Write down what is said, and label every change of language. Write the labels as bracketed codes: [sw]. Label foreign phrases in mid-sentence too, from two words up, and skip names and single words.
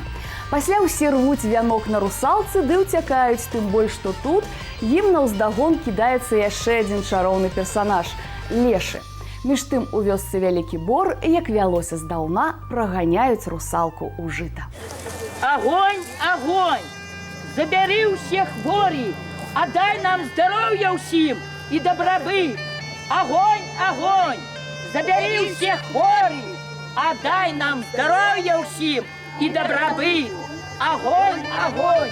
[be] Пасля ўсе рвуць вянок на русалцы ды ўцякаюць, тым больш, што тут ім наўздагон кідаецца яшчэ адзін чароўны персанаж – лешы. Між тым у вёсцы Вялікі Бор, як вялося здаўна, праганяюць русалку ў жыта. [uk] Огонь, огонь! Забери усіх хворі, а дай нам здоров'я усім і добробит. Огонь, огонь! Забери усіх хворі, а дай нам здоров'я усім і добробит. Огонь, огонь!